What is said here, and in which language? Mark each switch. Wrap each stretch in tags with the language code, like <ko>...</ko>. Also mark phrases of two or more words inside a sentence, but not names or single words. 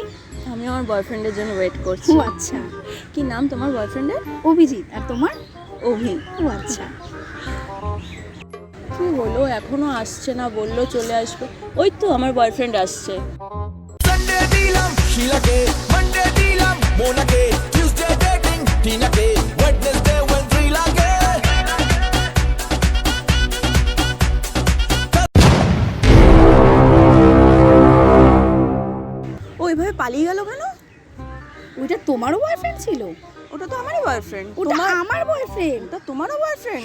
<bn>আমি আমার বয়ফ্রেন্ডের জন্য ওয়েট করছি। ও আচ্ছা। কি নাম তোমার বয়ফ্রেন্ডের? অভিজিৎ। আর তোমার? অভি। ও আচ্ছা। কি হলো, এখনো আসছে না? বললো চলে আসবে। ওই তো আমার বয়ফ্রেন্ড আসছে। সানডে দিলাম শীলা কে, মানডে দিলাম মোনা কে, টিউসডে ডেটিং টিনা কে, ওয়েডনেসডে ওয়েডনেসডে কে. ও এভাবে পালিয়ে গেল কেন? ওইটা তোমারও বয়ফ্রেন্ড ছিল? ওটা তো আমারই বয়ফ্রেন্ড। ওটা আমার বয়ফ্রেন্ড। ওটা তোমারও বয়ফ্রেন্ড?</bn>